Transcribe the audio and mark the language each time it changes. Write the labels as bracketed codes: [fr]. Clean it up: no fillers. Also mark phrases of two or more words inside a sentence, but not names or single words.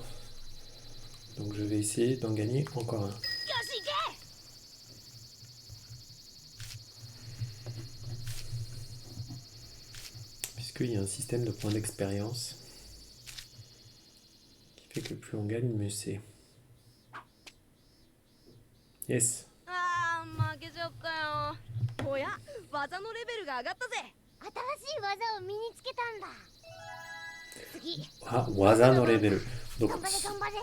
[fr] Donc, je vais essayer d'en gagner encore un. Puisqu'il y a un système de points d'expérience qui fait que plus on gagne, mieux c'est. Yes. [ja] あー負けちゃったよ。おや技のレベルが上がったぜ。新しい技を身につけたんだ。次。 [fr] Ah, [ja] 技の [fr] level. Donc, [ja] 頑張れ頑張れ。